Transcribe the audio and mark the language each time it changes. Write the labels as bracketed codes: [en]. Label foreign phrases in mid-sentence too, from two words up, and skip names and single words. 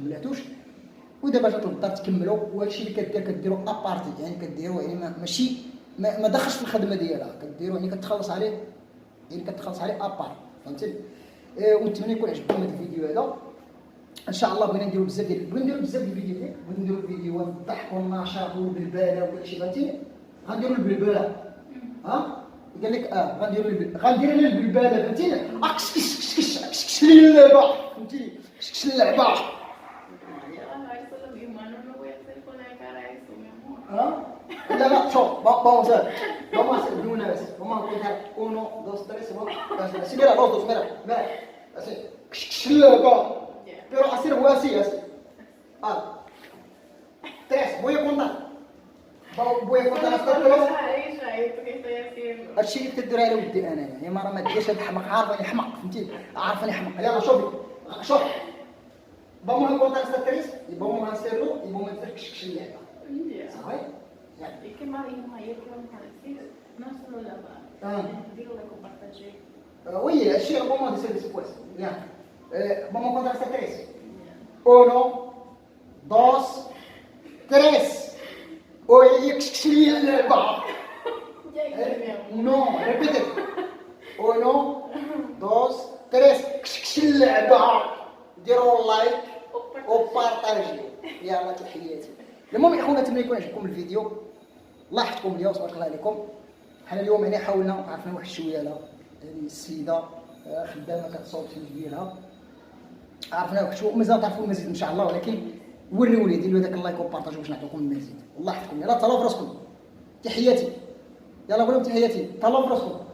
[ar] كملاتوش ودابا جات للدار تكملوا وهادشي اللي كديروا ابارتي يعني كديروا يعني ماشي ما دخلش في الخدمه ديالها كديروا يعني كتخلص عليه ابار فهمتي ونتمنى يكون عجبكم هذا الفيديو هذا ان شاء الله بغينا نديروا بزاف ديال الفيديوهات بغينا نديروا فيديوهات بالضحك والنشاط والبلباله وداكشي فهمتيني غنديروا البلباله قال لك غندير لي البلباله فهمتيني كش لي اللعبه فهمتيني كش اللعبه لا شوف [es] vamos a hacer de una vez vamos a contar 1 2 3 así mira los dos mira así pero hacer así 3 voy a contar hasta 3 [ar] الشيء اللي كدير على ودي انا يعني ما ديرش هذا الحمق عارفني حمق فهمتي عارفني حمق يلا شوف [es] vamos a contar hasta 3 y vamos a hacerlo y vamos a hacer [ar] كش اللعبه ¿sabes? [es] ¿Y qué más dijimos ayer que vamos a decir? No solo digo de compartir. Oui, الشيء vamos a decir después. Ya. Vamos a contar hasta 3. 1 2 3 Oye, [ar] كش اللعبه [es] No, repite [ar] 1 2 3 كش اللعبه ديروا لايك وبارطاجيو يلا تحياتي المهم يا اخونا نتمنى يكون عجبكم الفيديو الله يحفظكم اليوم تبارك الله عليكم حنا اليوم يعني حاولنا عرفنا واحد شويه على السيده خدامه كتصوب في ديالها عرفنا واحد شويه مازال تعرفوا المزيد ان شاء الله ولكن وريو لي ديروا داك اللايك وبارطاجيو باش نعطيكم المزيد الله يحفظكم يلا تهلاو في راسكم تحياتي يلا قولوا تحياتي تهلاو في راسكم